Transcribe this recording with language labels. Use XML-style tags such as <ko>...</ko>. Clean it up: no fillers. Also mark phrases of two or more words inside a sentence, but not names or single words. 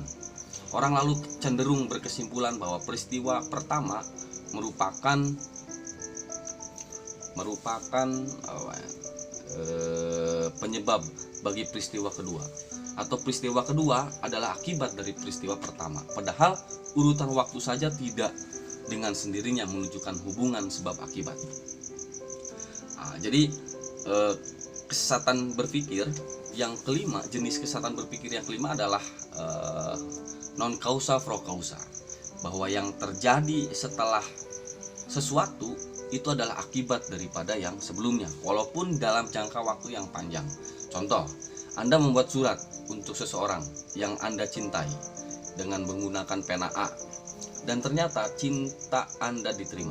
<id>Orang lalu cenderung berkesimpulan bahwa peristiwa pertama merupakan penyebab bagi peristiwa kedua, atau peristiwa kedua adalah akibat dari peristiwa pertama, padahal urutan waktu saja tidak dengan sendirinya menunjukkan hubungan sebab akibat. Jadi kesesatan berpikir yang kelima, jenis kesesatan berpikir yang kelima adalah</id> <la>non causa pro causa,</la> <id>bahwa yang terjadi setelah sesuatu itu adalah akibat daripada yang sebelumnya, walaupun dalam jangka waktu yang panjang. Contoh, Anda membuat surat untuk seseorang yang Anda cintai dengan menggunakan pena A, dan ternyata cinta Anda diterima.</id>